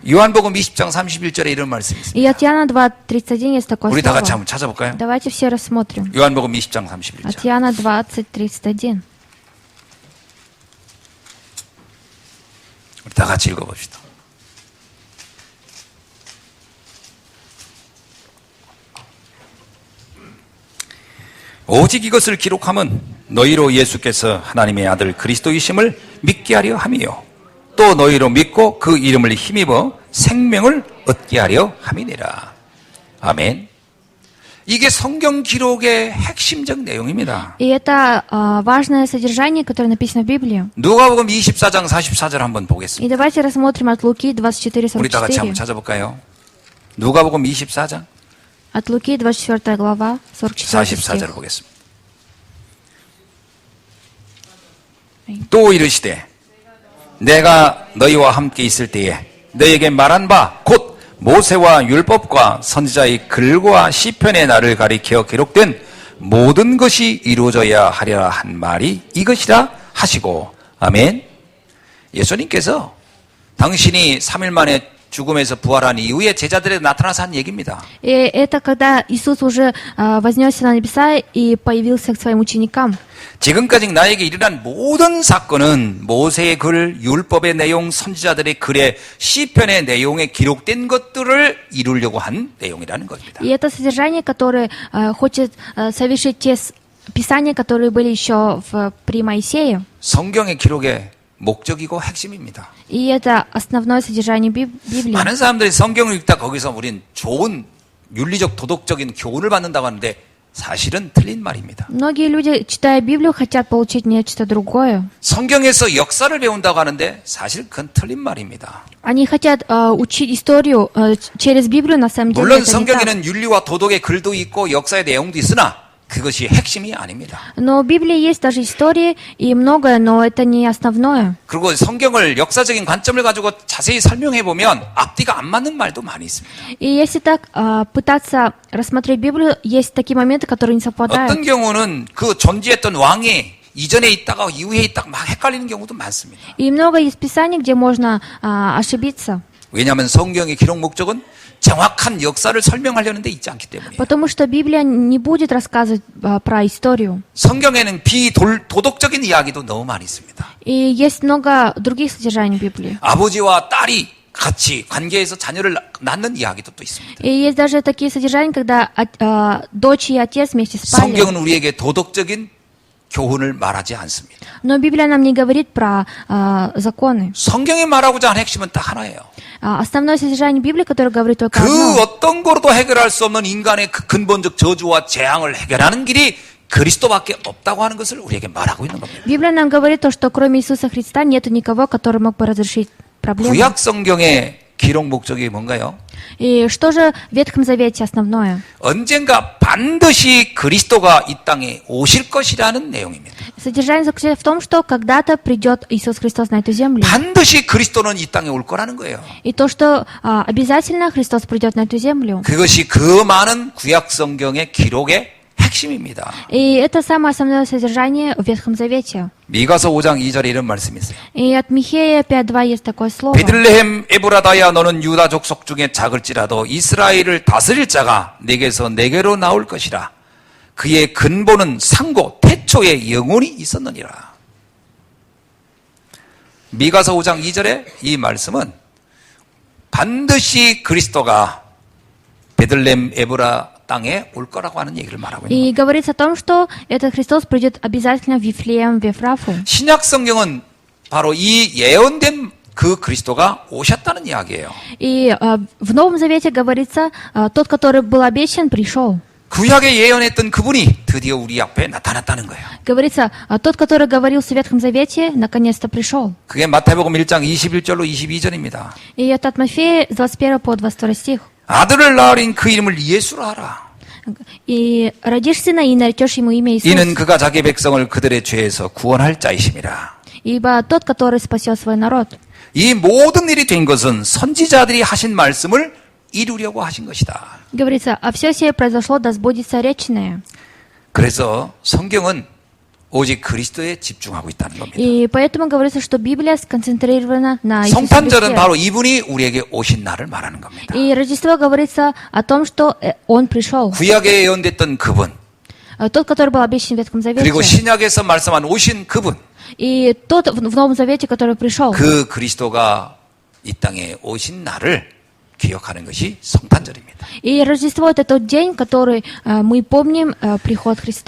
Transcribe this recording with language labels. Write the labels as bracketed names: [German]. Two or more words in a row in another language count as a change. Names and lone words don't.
[Korean] 요한복음 20장 31절에 이런 말씀이 있습니다. [Russian] И от Иоанна 2:31 есть такое [Korean] 우리 다 같이 [Russian] слово. [Korean] 한번 찾아볼까요? [Russian] Давайте все рассмотрим. [Korean] 요한복음 20장 [Russian] От [Korean] 31절. [Russian] Иоанна 20:31. [Korean] 우리 다 같이 읽어봅시다. 오직 이것을 기록함은 너희로 예수께서 하나님의 아들 그리스도이심을 믿게 하려 함이요 또 너희로 믿고 그 이름을 힘입어 생명을 얻게 하려 함이니라. 아멘. 이게 성경 기록의 핵심적 내용입니다. [Russian] И это важное содержание, которое написано в Библии. [Korean] 누가복음 24장 44절 한번 [Russian] И [Korean] 보겠습니다. [Russian] давайте рассмотрим от Луки [Korean] 우리 다 같이 한번 [Russian] 24:44. [Korean] 찾아볼까요? 누가복음 24장 [Russian] От Луки 24 глава 44 [Korean] 44절 [Russian] стих. [Korean] 보겠습니다. 또 이르시되 내가 너희와 함께 있을 때에 너희에게 말한 바 곧 모세와 율법과 선지자의 글과 시편의 나를 가리켜 기록된 모든 것이 이루어져야 하리라 한 말이 이것이라 하시고 아멘. 예수님께서 당신이 3일 만에 죽음에서 부활한 이후에 제자들에게 나타나서 한 얘기입니다. [Russian] И это когда Иисус уже вознесся на небеса и появился к своим ученикам. [Korean] 지금까지 나에게 일어난 모든 사건은 모세의 글, 율법의 내용, 선지자들의 글의 시편의 내용에 기록된 것들을 이루려고 한 내용이라는 겁니다. [Russian] И это содержание, которое хочет совершить те писания, которые были еще при Моисее. [Korean] 성경의 기록의 목적이고 핵심입니다. [Russian] И это основное содержание Библии. [Korean] 많은 사람들이 성경을 읽다 거기서 우린 좋은 윤리적 도덕적인 교훈을 받는다고 하는데 사실은 틀린 말입니다. [Russian] Многие люди, читая Библию, хотят получить нечто другое. [Korean] 성경에서 역사를 배운다고 하는데 사실 그건 틀린 말입니다. [Russian] Они хотят учить историю через Библию, на самом деле [Korean] 물론 [Russian] это не так. [Korean] 성경에는 윤리와 도덕의 글도 있고 역사의 내용도 있으나 그것이 핵심이 아닙니다. [Russian] Но в Библии есть даже истории и многое, но это не основное. [Korean] 그리고 성경을 역사적인 관점을 가지고 자세히 설명해 보면 앞뒤가 안 맞는 말도 많이 있습니다. [Russian] И если так пытаться рассмотреть Библию, есть такие моменты, которые не совпадают. [Korean] 어떤 경우는 그 존재했던 왕이 이전에 있다가 이후에 있다가 막 헷갈리는 경우도 많습니다. [Russian] И много есть писаний, где можно ошибиться. [Korean] 왜냐하면 성경의 기록 목적은 정확한 역사를 설명하려는 데 있지 않기 때문이에요. [Russian] Потому что Библия не будет рассказывать про историю. [Korean] 성경에는 비도덕적인 이야기도 너무 많이 있습니다. [Russian] И есть много других содержаний Библии. [Korean] 아버지와 딸이 같이 관계에서 자녀를 낳는 이야기도 또 있습니다. [Russian] И есть даже такие содержания, когда дочь и отец вместе спали. [Korean] 성경은 우리에게 도덕적인 교훈을 말하지 않습니다. [Russian] Но Библия нам не говорит про законы. [Korean] 성경이 말하고자 하는 핵심은 딱 하나예요. [Russian] Основное содержание Библии, которое говорит только [Korean] 그 [Russian] одно. [Korean] 어떤 거로도 해결할 수 없는 인간의 그 근본적 저주와 재앙을 해결하는 길이 그리스도밖에 없다고 하는 것을 우리에게 말하고 있는 겁니다. [Russian] Библия нам говорит то, что кроме Иисуса Христа нет никого, который мог бы разрешить проблему. [Korean] 구약 성경의 기록 목적이 뭔가요? [Russian] И что же в Ветхом Завете основное? [Korean] 언젠가 반드시 그리스도가 이 땅에 오실 것이라는 내용입니다. [Russian] Содержание заключается в том, что когда-то придет Иисус Христос на эту землю. [Korean] 반드시 그리스도는 이 땅에 올 거라는 거예요. [Russian] И то, что обязательно Христос придет на эту землю. [Korean] 그것이 그 많은 구약 성경의 기록의 핵심입니다. [Russian] И это самое основное содержание в Ветхом Завете. [Korean] 미가서 5장 2절에 이런 말씀이 있어요. [Russian] И от Михея 5.2 есть такое слово. [Korean] 베들레헴 에브라다야 너는 유다 족속 중에 작을지라도 이스라엘을 다스릴 자가 내게서 내게로 나올 것이라. 그의 근본은 상고 태초에 영원히 있었느니라. 미가서 5장 2절에 이 말씀은 반드시 그리스도가 베들레헴 에브라 땅에 올 거라고 하는 얘기를 말하고 있는 [Russian] И [Korean] 겁니다. [Russian] говорится о том, что этот Христос придет обязательно в Вифлеем, в Ефрафу. [Korean] 신약 성경은 바로 이 예언된 그 그리스도가 오셨다는 이야기예요. [Russian] И в Новом Завете говорится, тот, который был обещан, пришел. [Korean] 구약에 예언했던 그분이 드디어 우리 앞에 나타났다는 거예요. [Russian] Говорится, тот, который говорил в Ветхом Завете, наконец-то пришел. [Korean] 그게 마태복음 1장 21절로 22절입니다. [Russian] И это от Матфея с 21 по 22 стих. [Korean] 아들을 낳으린 그 이름을 예수로 하라. [Russian] И родишь сына, и наречешь ему имя Иисус. [Korean] 이는 그가 자기 백성을 그들의 죄에서 구원할 자이심이라. [Russian] Ибо тот, который спасет свой народ. [Korean] 이 모든 일이 된 것은 선지자들이 하신 말씀을 이루려고 하신 것이다. [Russian] Говорится, а все сие произошло, да сбудется речное. [Korean] 그래서 성경은 오직 그리스도에 집중하고 있다는 겁니다. [Russian] И поэтому говорится, что Библия сконцентрирована на Иисусе [Korean] 성탄절은 [Russian] Христе. [Korean] 바로 이분이 우리에게 오신 날을 말하는 겁니다. [Russian] И Рождество говорится о том, что Он пришел. [Korean] 구약에 예언됐던 그분, [Russian] Тот, который был обещан в Ветхом Завете. [Korean] 그리고 신약에서 말씀한 오신 그분, [Russian] И тот в Новом Завете, который пришел. [Korean] 그 그리스도가 이 땅에 오신 날을 기억하는 것이 성탄절입니다. [Russian] И Рождество — это тот день, который мы помним приход Христа.